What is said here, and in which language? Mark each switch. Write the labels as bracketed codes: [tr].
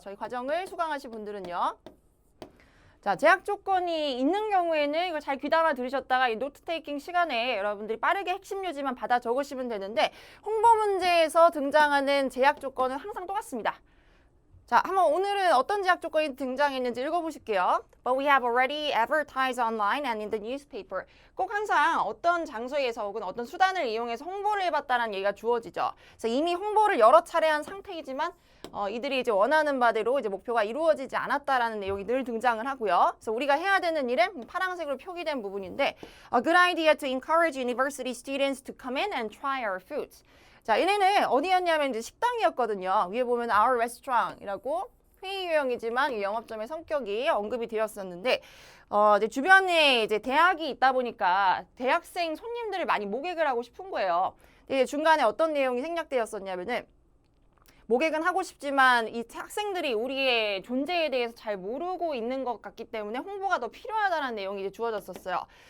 [ko] 저희 과정을 수강하신 분들은요. 자, 제약 조건이 있는 경우에는 이걸 잘 귀담아 들으셨다가 이 노트 테이킹 시간에 여러분들이 빠르게 핵심 요지만 받아 적으시면 되는데 홍보 문제에서 등장하는 제약 조건은 항상 똑같습니다. 자, 한번 오늘은 어떤 제약 조건이 등장했는지 읽어보실게요. [en] But we have already advertised online and in the newspaper. [ko] 꼭 항상 어떤 장소에서 혹은 어떤 수단을 이용해서 홍보를 해봤다는 얘기가 주어지죠. 그래서 이미 홍보를 여러 차례 한 상태이지만 이들이 이제 원하는 바대로 이제 목표가 이루어지지 않았다라는 내용이 늘 등장을 하고요. 그래서 우리가 해야 되는 일은 파란색으로 표기된 부분인데 [en] A good idea to encourage university students to come in and try our foods. [ko] 자, 얘네는 어디였냐면 이제 식당이었거든요. 위에 보면 [en] our restaurant [ko] 이라고 회의 유형이지만 이 영업점의 성격이 언급이 되었었는데 이제 주변에 이제 대학이 있다 보니까 대학생 손님들을 많이 모객을 하고 싶은 거예요. 근데 중간에 어떤 내용이 생략되었었냐면은 모객은 하고 싶지만 이 학생들이 우리의 존재에 대해서 잘 모르고 있는 것 같기 때문에 홍보가 더 필요하다는 내용이 이제 주어졌었어요.